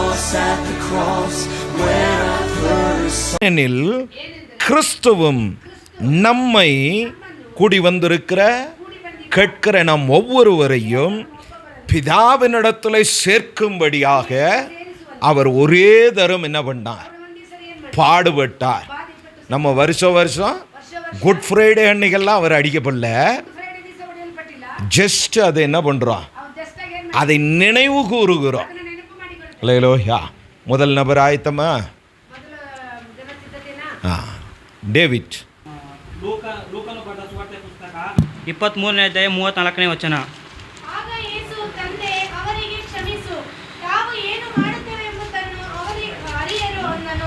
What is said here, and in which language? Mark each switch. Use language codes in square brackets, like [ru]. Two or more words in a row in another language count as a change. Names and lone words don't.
[ta] எனில் கிறிஸ்துவும் நம்மை கூடி வந்திருக்கிற கேட்கிற நம் ஒவ்வொருவரையும் பிதாவினிடத்தில் சேர்க்கும்படியாக அவர் ஒரே தரம் என்ன பண்ணார்? பாடுபட்டார். நம்ம வருஷம் குட் ஃப்ரைடே அன்னைக்கெல்லாம் அவர் அடிக்கப்படல. ஜஸ்ட் அதை என்ன பண்ணுறோம்? அதை நினைவு கூறுகிறோம். அல்லேலூயா. முதல் நபர் ஆயத்தமா? [kn] ಡೇವಿಡ್ 23ನೇ ಅಧ್ಯಾಯ 34ನೇ ವಚನ. ಆಗ ಯೇಸು, ತಂದೆ, ಅವರಿಗೆ ಕ್ಷಮಿಸು, ತಾವು ಏನು ಮಾಡುತ್ತೇವೆಂಬುದನ್ನು ಅವರಿಗೆ ಅರಿಯರು ಅಂದನು.